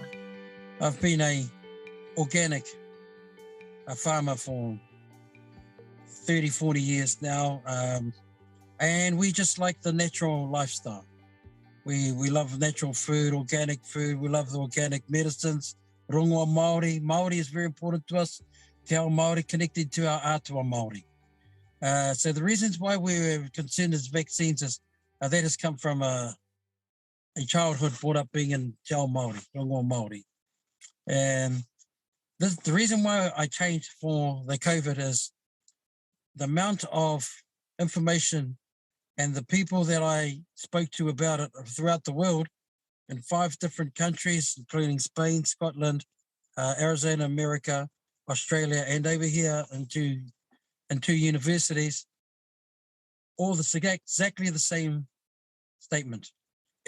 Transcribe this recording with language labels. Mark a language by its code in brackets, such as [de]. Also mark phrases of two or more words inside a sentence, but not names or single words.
[en] I've been a farmer for 30, 40 years now, and we just like the natural lifestyle. We love natural food, organic food. We love the organic medicines. [mi] Rongoa Māori. [en] Māori is very important to us. [mi] Te ao Māori [en] connected to our [mi] atua Māori. [en] So the reasons why we're concerned as vaccines is that has come from a childhood brought up being in [mi] Te ao Māori, Rongoa Māori. [en] And the reason why I changed for the COVID is the amount of information and the people that I spoke to about it throughout the world in 5 different countries, including Spain, Scotland, Arizona, America, Australia, and over here in two universities, all exactly the same statement.